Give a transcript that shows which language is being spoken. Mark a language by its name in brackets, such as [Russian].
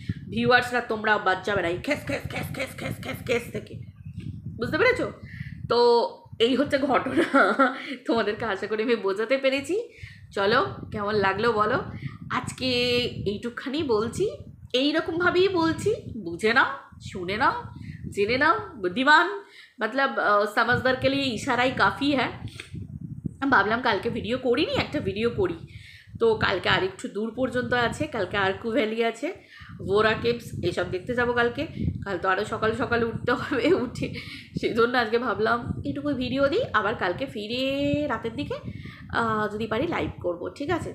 [Bangla] ভিউয়ার্সরা তোমরা বাদ যাবে না এই case case case case case case case থেকে, বুঝতে পেরেছো? তো এই হচ্ছে ঘটনা, তোমাদেরকে আশা করি আমি বোঝাতে পেরেছি। চলো কেমন লাগলো বলো। আজকে এইটুকখানি বলছি, এইরকমভাবেই বলছি, বুঝে নাও, শুনে নাও, জেনে নাও। বুদ্ধিমান মতলব [Hindi] समझदार के लिए इशारा ही काफ़ी है। [Bangla] ভাবলাম কালকে ভিডিও করিনি, একটা ভিডিও করি। তো কালকে আরেকটু দূর পর্যন্ত আছে, কালকে আরকু ভ্যালি আছে, ভোরা কেভস, এসব দেখতে যাবো কালকে। কাল তো আরও সকাল সকাল উঠতে হবে, উঠে সেই জন্য আজকে ভাবলাম এটুকু ভিডিও দিই, আবার কালকে ফিরে রাতের দিকে যদি পারি লাইভ করব, ঠিক আছে?